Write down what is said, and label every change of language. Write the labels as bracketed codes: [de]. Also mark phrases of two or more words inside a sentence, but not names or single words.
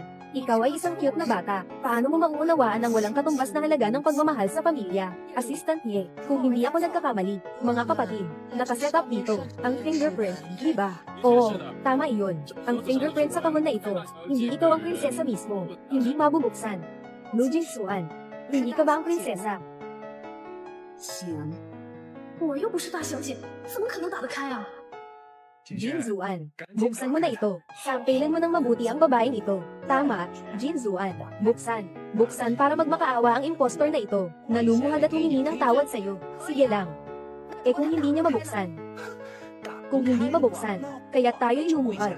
[tl] Ikaw ay isang cute na bata, paano mo mauunawaan ang walang katumbas na halaga ng pagmamahal sa pamilya? Assistant Ye, kung hindi ako nagkakamali, mga kapatid, nakaset up dito, ang fingerprint, di ba? Oo, tama iyon, ang fingerprint sa kahon na ito, hindi ikaw ang prinsesa mismo, hindi mabubuksan. Lu Jingxuan, hindi ka ba ang prinsesa? [zh] 行，我又不是大小姐，怎么可能打得开啊？ [tl] Jin Zuan, buksan mo na ito. Sampilan mo ng mabuti ang babaeng ito. Tama, Jin Zuan, buksan. Buksan para magmakaawa ang impostor na ito, na lumuhad at humingi ng tawad sa'yo. Sige lang. Kung hindi niya mabuksan. Kung hindi mabuksan, kaya tayo'y lumuhad.